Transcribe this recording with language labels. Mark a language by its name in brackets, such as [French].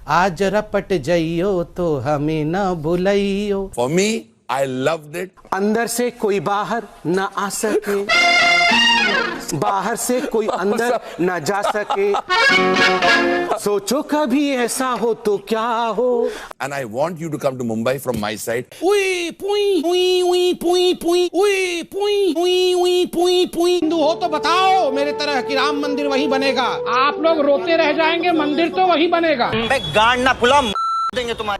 [Hindi] आज रपट जाइयो तो हमें ना बुलाइयो। [English] For me, I loved it. [Hindi] अंदर से कोई बाहर ना आ सके, बाहर से कोई अंदर ना जा सके। सोचो कभी ऐसा हो तो क्या हो। [English] And I want you to come to Mumbai from my side. उई पुई उई उई पुई पुई उई पुई उई उई पुई पुई। [Hindi] हिंदू हो तो बताओ मेरे तरह कि राम मंदिर वही बनेगा। आप लोग रोते रह जाएंगे, मंदिर तो वही बनेगा। गांड ना फुला देंगे तुम्हारे।